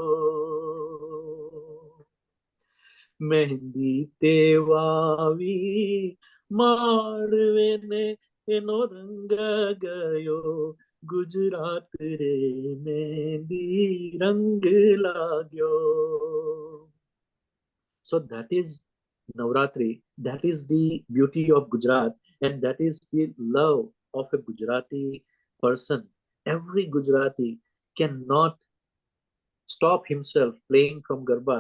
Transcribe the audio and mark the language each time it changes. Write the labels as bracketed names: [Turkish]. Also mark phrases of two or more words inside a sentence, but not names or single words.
[Gujarati] મેહંદી તે વાવી માળવે ને એનો રંગ ગયો ગુજરાત રે મેહંદી રંગ લાગ્યો. [English] So that is Navratri. That is the beauty of Gujarat, and that is the love of a Gujarati person. Every Gujarati cannot stop himself playing from Garba.